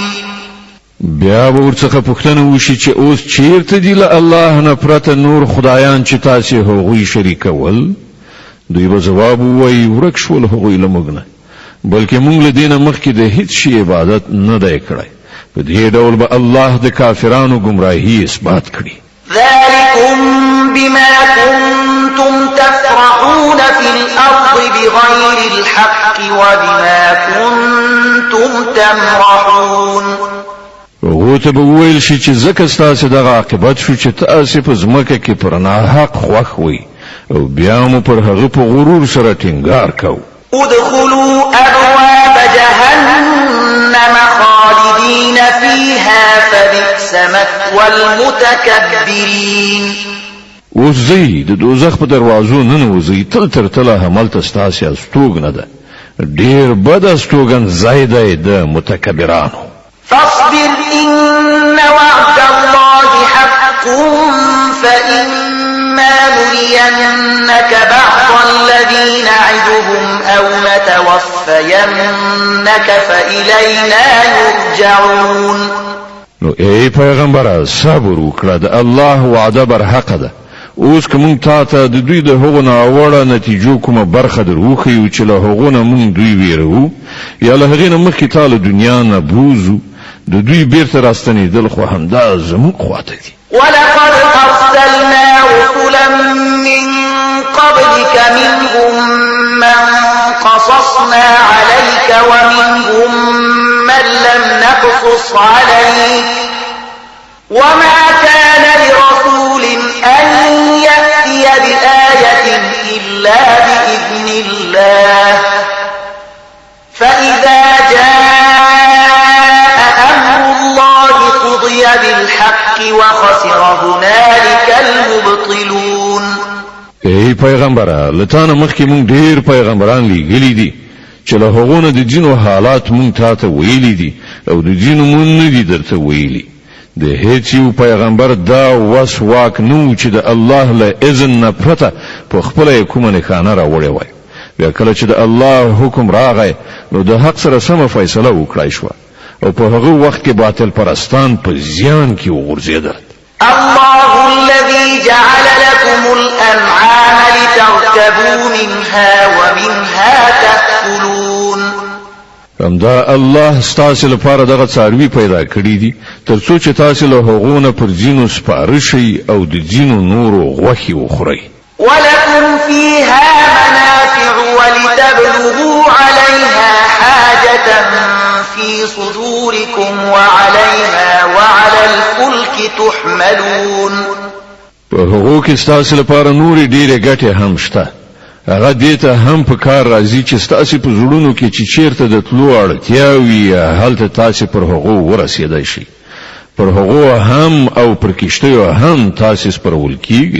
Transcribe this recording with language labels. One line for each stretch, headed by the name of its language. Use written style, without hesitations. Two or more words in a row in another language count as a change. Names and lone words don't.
Pashto: بیا ورڅخه پوښتنه وشي چې اوس چیرته دی له الله نه پرته نور خدایان چې تاسو هغوی شریکول دوی به جواب وایي ورک شول هغوی له موږ نه بلکې موږ له دینه مخکې د هیڅ شي عبادت نه دی کړی په دې ډول به الله د کافرانو گمراهي اثبات کړي
Arabic: ذلكم بما كنتم تفرحون في الأرض بغير الحق وبما كنتم تمرحون
Pashto: وته به ویل شي چې ځکه ستاسو دغه عاقبت شو چې تاسو په ځمکه کې پر ناحق خوښ وي او بیا مو پر هغه په غرور سره ټینګار کوو
Arabic: ادخلوا أبواب جهنم خالدين فيها فبئس مثوى المتكبرين
Pashto: اوس زی د دوزخ په دروازو ننوځي تل تر تله هملته ستاسو استوګنه ده ډیر بد استوګن زایده د متکبرانو
Arabic: فاصبر إن وعد الله حق فإما نرينك بعض الذي نعدهم أو نتوفينك فإلينا يرجعون
Pashto: نو ای پیغمبره صبر وکړه د الله وعده بر حق ده اوس کوم تاسو د دوی د هغو ناوړه نتیجو کومه برخه دروخی او چې له هغو نه مونږ دوی ویرو یا له هغې نه مخکې تاسو دنیا نه بوزو د دوی بیرته راستنېدل خو همدا زموږ خواته دي
Arabic: ولقد أرسلنا رسلا من قبلك منهم من قصصنا عليك ومنهم من لم نقصص عليك وما كان لرسول أن يأتي بآية إلا بإذن الله فإذا جاء أمر الله قضي بالحق وخسر هنالك المبطلون
Pashto: ای پیغمبره لتانه مخکې مونږ ډیر پیغمبران لیږلي دي چې له هغو نه د جینو حالات مونږ تاته ویلي دي او د جینو مونږ نه دي درته ویلي د هیڅ یو پیغمبر دا وس واک نو چې د الله له اذن نه پرته په خپله کومه نښانه راوړې وای بیا کله چې د الله حکم راغی نو د حق سره سمه فیصله وکړای شوه او په هغه وخت کې باطل پرستان په زیان کې وغورځېدل
Arabic: الله الذي جعل لكم الأنعام لتركبوا منها ومنها تأكلون
Pashto: همدا الله ستاسو لپاره دغه څاروي پیدا کړی دي ترڅو چې تاسو له هغو نه پر ځینو سپاره شئ او د ځینو نورو غوښې وخورئ
Arabic: ولكم فيها منافع ولتبلغوا عليها حاجة في صدوركم وعليها وعلى الفلك تحملون
Pashto: په هغو کې ستاسو لپاره نورې ډېرې ګټې هم شته هغه دې ته هم په کار راځي چې ستاسو په زړونو کې چې چیرته د تلو اړتیا وي هلته تاسو پر هغو ورسېدای شئ پر هغو هم او پر کښتیو هم تاسو سپرول کیږي